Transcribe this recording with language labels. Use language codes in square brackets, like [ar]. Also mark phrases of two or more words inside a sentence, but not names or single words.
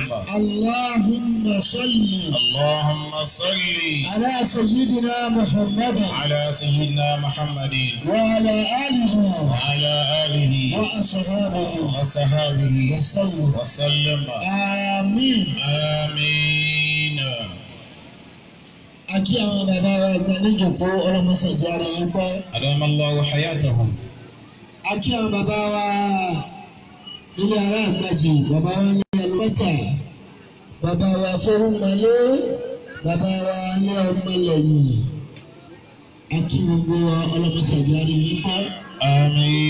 [ar] اللهم صل على سيدنا محمد وعلى آله وأصحابه وسلم. آمين. [yo] Akí àwọn bàbá wa gba níjòkó ọlọ́mọṣẹ́járe ń pẹ́. [ar] أدام الله حياتهم. [yo] Akí àwọn bàbá wa nílé ará àgbàjì, bàbá wa ní alùpàtà, bàbá wa fẹ́rùmọ́lé, bàbá wa ní ọmọlẹ́yìn. Akí gbogbo wa ọlọ́mọṣẹ́járe ń pẹ́. [ar] آمين.